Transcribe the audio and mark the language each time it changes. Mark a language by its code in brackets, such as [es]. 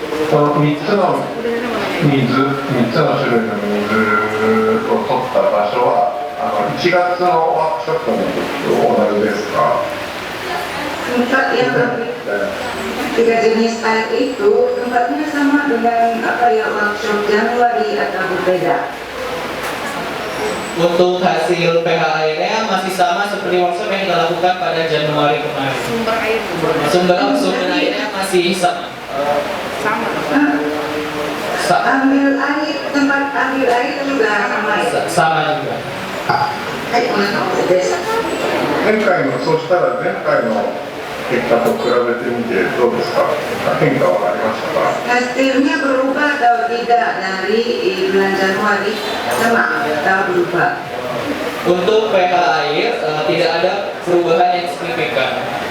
[ja] この3つの種類の水を取った場所は1月のワークショップの時と同じですか。 [id] Tempat yang tiga jenis air itu tempatnya sama dengan workshop Januari atau berbeda? Untuk hasil pH airnya masih sama seperti workshop yang dilakukan pada Januari kemarin. Sumber airnya masih sama. Ambil air, tempat ambil air juga sama ya? Sama juga. [ja] はい、お願いです。そうしたら前回の結果と比べてみてどうですか。変化はありましたか。 [id] Hasilnya berubah atau tidak dari bulan Januari? Sama atau berubah? Untuk pH air tidak ada perubahan yang signifikan.